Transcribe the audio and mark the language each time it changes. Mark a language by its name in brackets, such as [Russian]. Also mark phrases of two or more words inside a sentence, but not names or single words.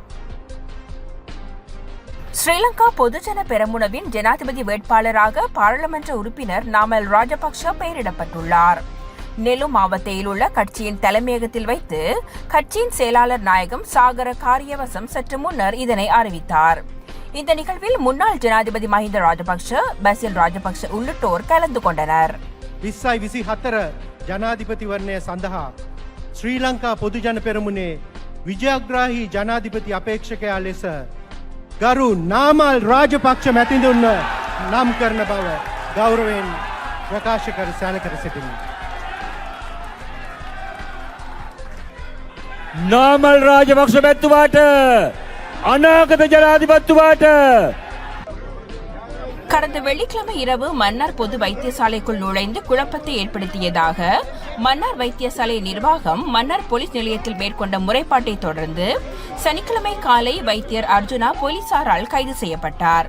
[Tamil] ஸ்ரீலங்கா பொதுஜன பெரமுனவின் ஜனாதிபதி வேட்பாளராக பாராளுமன்ற உறுப்பினர் நாமல் ராஜபக்ஷ பெயரிடப்பட்டுள்ளார். நெல்லு மாவட்டத்தில் உள்ள கட்சியின் தலைமையகத்தில் வைத்து கட்சியின் செயலாளர் நாயகம் சாகர காரியவசம் சற்று முன்னர் இதனை அறிவித்தார். இந்த நிகழ்வில் முன்னாள் ஜனாதிபதி மஹிந்த ராஜபக்ஷ, பசில் ராஜபக்ஷ உள்ளிட்டோர் கலந்து கொண்டனர். [Sinhala] 2024 ජනාධිපති වර්ණය සඳහා ශ්‍රී ලංකා පොදුජන පෙරමුණේ විජයග්‍රාහී ජනාධිපති අපේක්ෂකයා ලෙස ගරු නාමල් රාජපක්ෂ මැතිතුන්ව නම් කරන බව ගෞරවයෙන් ප්‍රකාශ කර සැලකර සිටිමි. නාමල් රාජපක්ෂ මැතිතුමාට අනාගත ජනාධිපතිතුමාට [Tamil] கடந்த வெள்ளிக்கிழமை இரவு மன்னார் பொது வைத்தியசாலைக்குள் நுழைந்து குழப்பத்தை ஏற்படுத்தியதாக மன்னார் வைத்தியசாலை நிர்வாகம் மன்னார் போலீஸ் நிலையத்தில் மேற்கொண்ட முறைப்பாட்டை தொடர்ந்து சனிக்கிழமை காலை வைத்தியர் அர்ஜுனா போலீசாரால் கைது செய்யப்பட்டார்.